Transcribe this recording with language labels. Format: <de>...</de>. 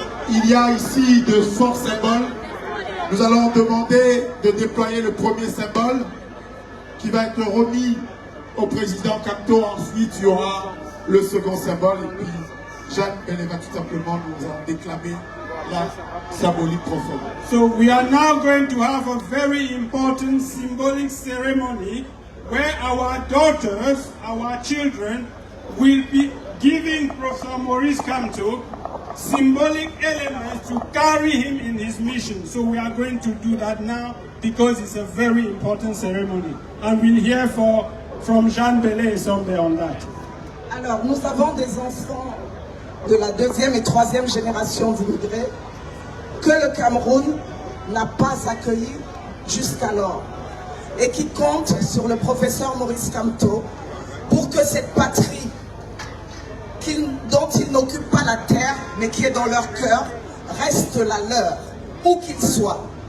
<fr>Il y a ici de forts symboles. Nous allons demander de déployer le premier symbole qui va être remis au président Kamto. Ensuite, il y aura le second symbole et puis Jeanne Bélé va tout simplement nous en déclamer la symbolique profonde.</fr> <en>So we are now going to have a very important symbolic ceremony where our daughters, our children, will be giving Professor Maurice Kamto symbolic elements to carry him in his mission. So we are going to do that now because it's a very important ceremony. And we'll hear from Jeanne Bélé somewhere on that.</en> <fr>Alors, nous avons des enfants de la deuxième et troisième génération d'immigrés que le Cameroun n'a pas accueillis jusqu'alors et qui comptent sur le professeur Maurice Kamto pour que cette patrie dont ils n'occupent pas la terre, mais qui est dans leur cœur, reste la leur, où qu'ils soient.</fr>